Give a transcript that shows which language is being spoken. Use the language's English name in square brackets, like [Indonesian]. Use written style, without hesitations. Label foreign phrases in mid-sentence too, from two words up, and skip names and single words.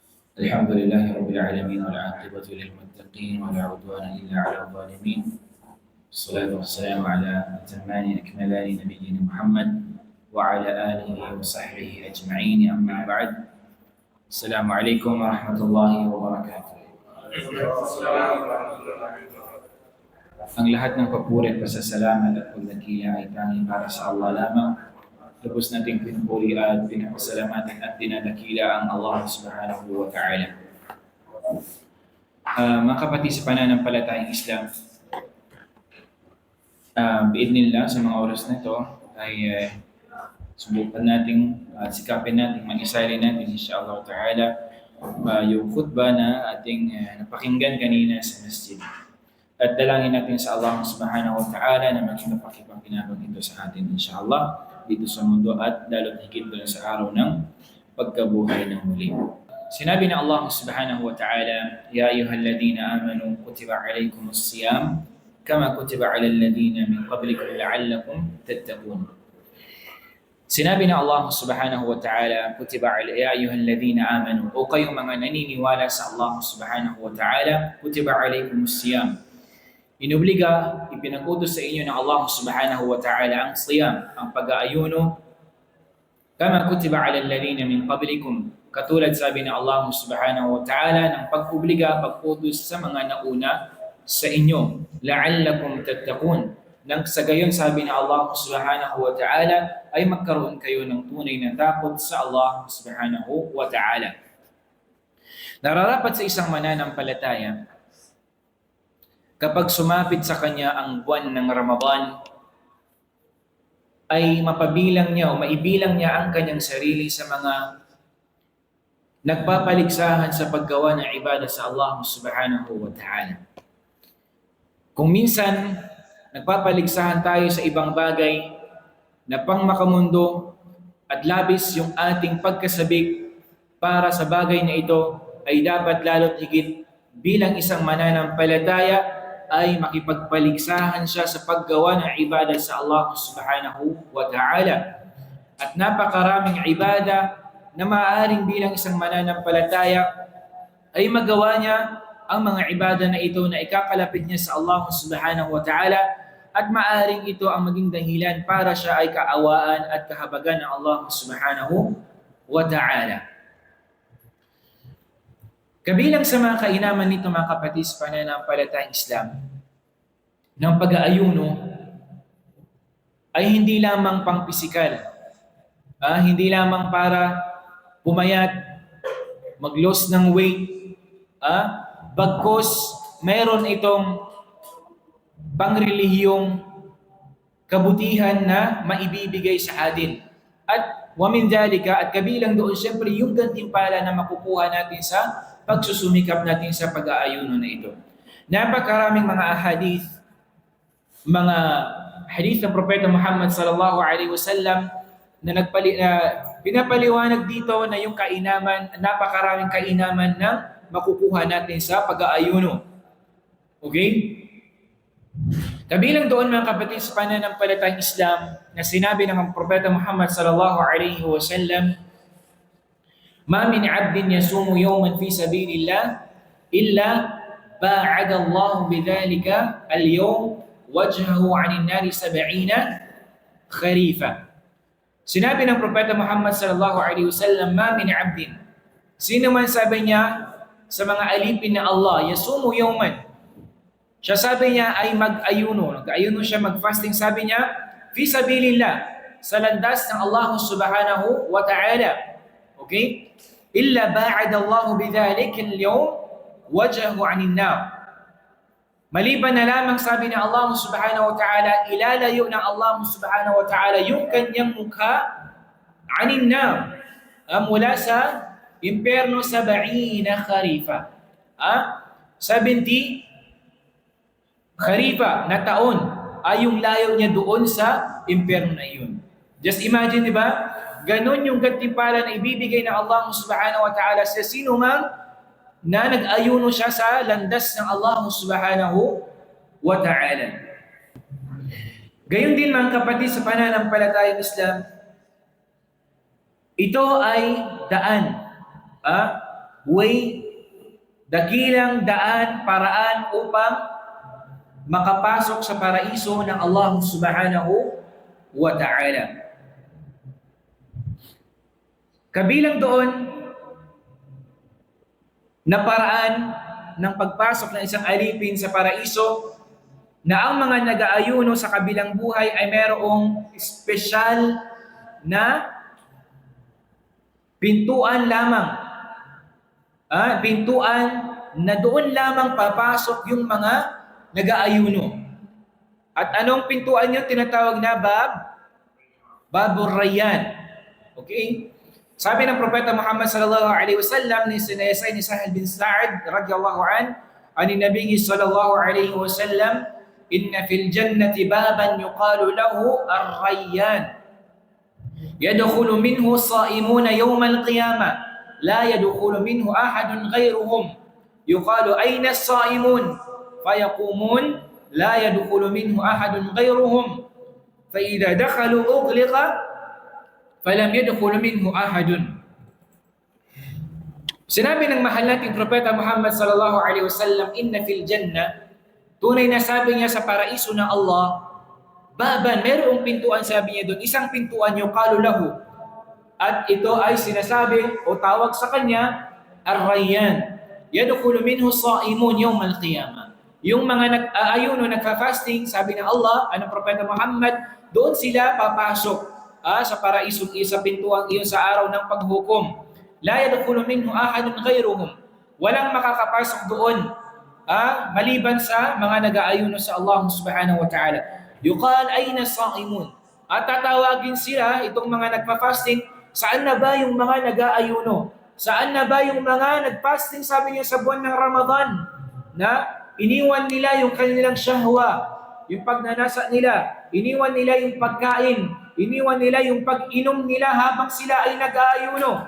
[Arabic] الحمد لله رب العالمين والعاقبة للمتقين ولا عدوان إلا على الظالمين. الصلاة والسلام على أتمان أكملان نبينا محمد وعلى آله وصحبه أجمعين، أما بعد. السلام عليكم ورحمة الله وبركاته. [Filipino] Ang lahat ng papuri at pasasalamat at pagdakila ay tanging para sa Allah lamang. Lubos nating pinupuri at pinapasalamatan at dinadakila ang Allah [Arabic] سبحانه وتعالى. [Filipino] Mga kapatid sa pananampalatayang Islam, biidnillah sa mga oras na ito ay subukan nating sikapin natin, mag-isali natin [Arabic] إن شاء الله تعالى [Filipino] yung khutbah na ating napakinggan kanina sa masjid. At dalangin natin sa Allah [Arabic] سبحانه وتعالى [Filipino] na maging kapakipagpinabang ito sa atin [Arabic] إن شاء الله [Filipino] dito sa mundo at lalo't higit doon sa araw ng pagkabuhay ng muli. Sinabi na [Arabic] الله سبحانه وتعالى يا أيها الذين آمنوا كتب عليكم الصيام كما كتب على الذين من قبلكم لعلكم تتقون. [Filipino] Sinabi na [Arabic] الله سبحانه وتعالى يا أيها الذين آمنوا, [Filipino] o kayong mga naniniwala sa Allah [Arabic] سبحانه وتعالى, كتب عليكم الصيام. [Filipino] Inubliga, ipinakutos sa inyo ng Allah [Arabic] سبحانه وتعالى [Filipino] ang siyam, ang pag-aayuno, [Arabic] كما كتب على الذين من قبلكم, [Filipino] katulad sabi ng Allah [Arabic] سبحانه وتعالى [Filipino] ng pag-obliga, pag-utos sa mga nauna sa inyo, [Arabic] لعلكم تتقون. [Filipino] Nang sa gayon sabi ng Allah [Arabic] سبحانه وتعالى [Filipino] ay magkaroon kayo ng tunay na takot sa Allah [Arabic] سبحانه وتعالى. [Filipino] Nararapat sa isang mananampalataya, kapag sumapit sa kanya ang buwan ng Ramadan, ay mapabilang niya o maibilang niya ang kanyang sarili sa mga nagpapaligsahan sa paggawa ng ibadah sa Allah [Arabic] سبحانه وتعالى. [Filipino] Kung minsan, nagpapaligsahan tayo sa ibang bagay na pang makamundo at labis yung ating pagkasabik para sa bagay na ito, ay dapat lalo't higit bilang isang mananampalataya ay makipagpaligsahan siya sa paggawa ng ibadah sa Allah [Arabic] سبحانه وتعالى. [Filipino] At napakaraming ibadah na maaaring bilang isang mananampalataya ay magawa niya ang mga ibadah na ito na ikakalapit niya sa Allah [Arabic] سبحانه وتعالى, [Filipino] at maaaring ito ang maging dahilan para siya ay kaawaan at kahabagan ng Allah [Arabic] سبحانه وتعالى. [Filipino] Kabilang sa mga kainaman nito mga kapatid sa pananampalatayang Islam, ng pag-aayuno ay hindi lamang pang pisikal, hindi lamang para pumayat, mag-loss ng weight, bagkos mayroon itong pangrelihiyong kabutihan na maibibigay sa atin. At [Arabic] ومن ذلك, [Filipino] at kabilang doon siyempre yung gantimpala na makukuha natin sa pagsusumikap natin sa pag-aayuno na ito. Napakaraming mga hadith ng Propeta Muhammad [Arabic] صلى الله عليه وسلم [Filipino] na pinapaliwanag dito na yung kainaman, napakaraming kainaman na makukuha natin sa pag-aayuno. [Arabic] Okay? [Filipino] Kabilang doon mga kapatid sa pananampalatayang Islam na sinabi ng Propeta Muhammad [Arabic] صلى الله عليه وسلم ما من عبد يصوم يوما في سبيل الله إلا باعد الله بذلك اليوم وجهه عن النار 70 خريفا. [Filipino] Sinabi ng Propeta Muhammad [Arabic] صلى الله عليه وسلم ما من عبد, [Filipino] sino man sabi niya sa mga alipin na Allah, [Arabic] يصوم يوما, [Filipino] siya sabi niya ay mag-ayuno, nag-ayuno siya, mag-fasting, sabi niya, [Arabic] في سبيل الله, [Filipino] sa landas ng Allah [Arabic] سبحانه وتعالى. [Filipino] Okay? [Arabic] إلا باعد الله بذلك اليوم وجهه عن النار. [Filipino] Maliban na lamang sabi ng Allah [Arabic] سبحانه وتعالى, [Filipino] ilalayo ng Allah [Arabic] سبحانه وتعالى [Filipino] yung kanyang mukha [Arabic] عن النار, [Filipino] mula sa impyerno 70 kharifa. 70 kharifa na taon ay yung layo niya doon sa impyerno na iyon. [English] Just imagine, [Filipino] di ba? Ganon yung gantimpala na ibibigay ng Allah [Arabic] سبحانه وتعالى [Filipino] sa sino man na nag-ayuno siya sa landas ng Allah [Arabic] سبحانه وتعالى. [Filipino] Gayon din mga kapatid sa pananampalatayang Islam, ito ay daan way, dakilang daan, paraan upang makapasok sa paraiso ng Allah [Arabic] سبحانه وتعالى. [Filipino] Kabilang doon na paraan ng pagpasok ng isang alipin sa paraiso na ang mga nag-aayuno sa kabilang buhay ay mayroong espesyal na pintuan lamang. Pintuan na doon lamang papasok yung mga nag-aayuno. At anong pintuan yun? Tinatawag na Babur Rayyan. Okay? Sabi ng Propeta Muhammad [Arabic] صلى الله عليه وسلم [Filipino] ni sinayasay ni Sahal bin Sa'ad [Arabic] رضي الله عنه النبي صلى الله عليه وسلم إن في الجنة بابا يقال له الريان. يدخل منه الصائمون يوم القيامة لا يدخل منه أحد غيرهم. يقال أين الصائمون? فيقومون لا يدخل منه أحد غيرهم. فإذا دخلوا أغلق فلم يدخل منه أحد. [Filipino] Sinabi ng mahal nating Propeta Muhammad [Arabic] صلى الله عليه وسلم إن في الجنة, [Filipino] tunay na sabi niya sa paraiso ng Allah, baban, mayroong pintuan, sabi niya doon, isang pintuan [Arabic] يقال له, [Filipino] at ito ay sinasabi o tawag sa kanya Ar-Rayyan. [Arabic] يدخل منه الصائمون يوم القيامة. [Filipino] Yung mga nag-aayuno, nagfa-fasting, sabi ng Allah, anong Propeta Muhammad, doon sila papasok sa paraisong isa, pintuang iyon sa araw ng paghukom. [Arabic] لا يدخل منه أحد غيرهم. [Filipino] Walang makakapasok doon maliban sa mga nag-aayuno sa Allah [Arabic] سبحانه وتعالى. يقال أين الصائمون. [Filipino] At tatawagin sila, itong mga nagpa-fasting, saan na ba yung mga nag-aayuno? Saan na ba yung mga nag-fasting, sabi niya, sa buwan ng Ramadan, na iniwan nila yung kanilang syahwa, yung pagnanasa nila, iniwan nila yung pagkain, iniwan nila yung pag-inom nila habang sila ay nag-aayuno.